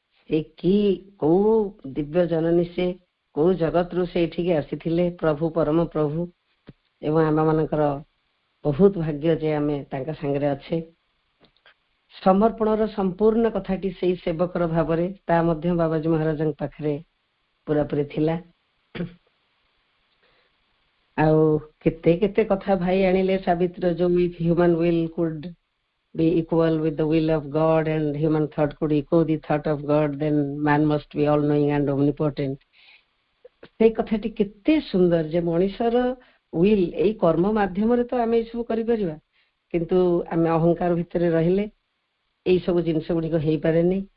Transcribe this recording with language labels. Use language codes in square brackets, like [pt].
[or] ସେ କି କୋଉ ଦିବ୍ୟ ଜନନୀ, ସେ କୋଉ ଜଗତରୁ ସେଇଠିକି ଆସିଥିଲେ, ପ୍ରଭୁ ପରମ ପ୍ରଭୁ, ଏବଂ ଆମ ମାନଙ୍କର ବହୁତ ଭାଗ୍ୟ ଯେ ଆମେ ତାଙ୍କ ସାଙ୍ଗରେ ଅଛେ। ସମର୍ପଣର ସମ୍ପୂର୍ଣ୍ଣ କଥାଟି ସେଇ ସେବକର ଭାବରେ ତା ମଧ୍ୟ ବାବାଜୀ ମହାରାଜଙ୍କ ପାଖରେ ପୁରାପୁରି ଥିଲା। ଆଉ କେତେ କେତେ କଥା ଭାଇ ଆଣିଲେ ସାବିତ୍ର, ଯୋଉ [en] if human will could be equal with the will of God and human thought could echo the thought of God, then man must be all knowing and omnipotent। [or] ସେଇ କଥାଟି କେତେ ସୁନ୍ଦର ଯେ ମଣିଷର ୱିଲ୍, ଏଇ କର୍ମ ମାଧ୍ୟମରେ ତ ଆମେ ଏଇ ସବୁ କରିପାରିବା, କିନ୍ତୁ ଆମେ ଅହଙ୍କାର ଭିତରେ ରହିଲେ ଏଇ ସବୁ ଜିନିଷ ଗୁଡିକ ହେଇପାରେନି।